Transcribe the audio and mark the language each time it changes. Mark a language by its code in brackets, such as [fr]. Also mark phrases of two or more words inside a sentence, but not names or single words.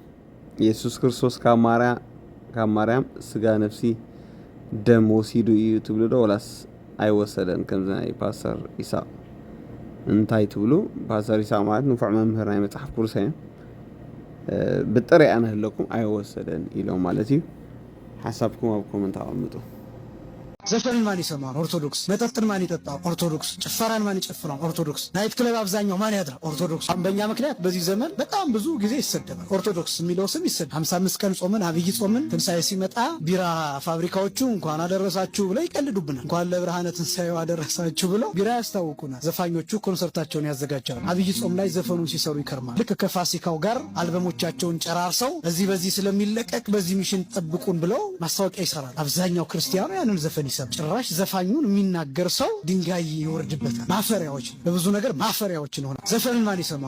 [ti] ኢየሱስ ክርስቶስ ካብ ማርያም ስጋ ነፍሲ ደም ወሲዱ እዩ ትብሉ ዶ ወላስ ኣይወሰደን ከምዚ ናይ ፓስተር ኢሳቅ እንታይ ትብሉ? ፓስተር ኢሳቅ ማለት ንፉዕ መምህር ናይ መፅሓፍ ቅዱስ እዮም። ብጥሪኣ ንህለኩም ኣይወሰደን ኢሎም ማለት እዩ። ሓሳብኩም ኣብ ኮመንት ኣቐምጡ። [am] ዘፈንን ማን ይሰማል? ኦርቶዶክስ። መጠጥን ማን ይጠጣል? ኦርቶዶክስ። ጭፈራን ማን ይጨፍራል? ኦርቶዶክስ። [en] night club [am] አብዛኛው ማን ያድራል? ኦርቶዶክስ። በእኛ ምክንያት በዚህ ዘመን በጣም ብዙ ጊዜ ይሰደባል። ኦርቶዶክስ የሚለው ስም ይሰደባል። 55 ቀን ጾምን፣ አብይ ጾምን፣ ትንሳኤ ሲመጣ ቢራ ፋብሪካዎቹ እንኳን አደረሳችሁ ብለው ይቀልዱብናል። እንኳን ለብርሃነ ትንሳኤው አደረሳችሁ ብለው ቢራ ያስታውቁናል። ዘፋኞቹ ኮንሰርታቸውን ያዘጋጃሉ። አብይ ጾም ላይ ዘፈኑን ሲሰሩ ይከርማል። ልክ ከፋሲካው ጋር አልበሞቻቸውን ጨራርሰው በዚህ ስለሚለቀቅ በዚህ ሚሽን ጠብቁን ብለው ማስታወቂያ ይሰራል። አብዛኛው ክርስቲያኑ ያንን ዘፈን ጭራሽ ዘፋኙን የሚናገር ሰው ድንጋይ ይወርድበታል። ማፈሪያዎች፣ በብዙ ነገር ማፈሪያዎች ሆነ። ዘፈንን ማን ይሰማል?